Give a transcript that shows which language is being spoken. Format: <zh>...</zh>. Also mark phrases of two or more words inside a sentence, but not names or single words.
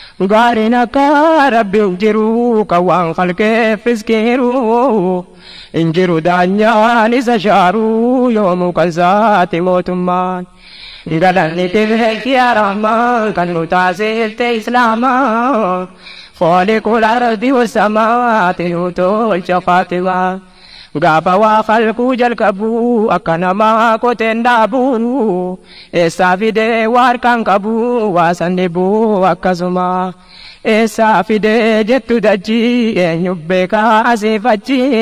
<om>Gaariin akka Rabbi hin jiru, kan waan khalqeef iskiiru. Hin jiru daanyaan isa shaaru, yoomuu kan isaati mootummaan. Galanni keef yaa Rahmaan, kan nu taasifte Islaamaa.</om> <ar>خالق الأرض والسماوات وتولج فاطمة.</ar> <om>Gaafa waa khalquu jalqabu, akka namaa qoteen dhaabu. Eessaa fidee waa harkaan qabu, waa san dhibu akkasuma. Eessaa fidee jettu dachii, eenyu beekaa asii fachi.</om>